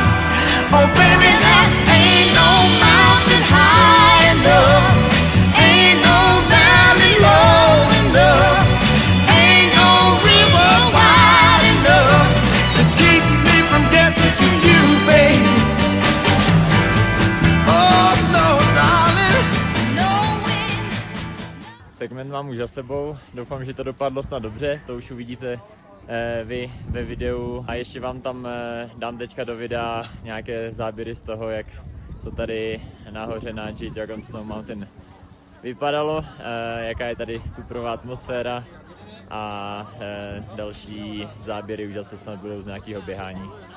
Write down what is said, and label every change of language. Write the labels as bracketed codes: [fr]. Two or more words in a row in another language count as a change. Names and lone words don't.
[en] Oh, baby, there ain't no mountain high enough, ain't no valley low enough, ain't no river wide enough to keep me from getting to you, baby. Oh, no, darling. no wind. [cs] Segment mám už za sebou, doufám, že to dopadlo snad dobře, to už uvidíte vy ve videu a ještě vám tam dám teďka do videa nějaké záběry z toho, jak to tady nahoře na Jade Dragon Snow Mountain vypadalo, jaká je tady superová atmosféra a další záběry už zase snad budou z nějakého běhání.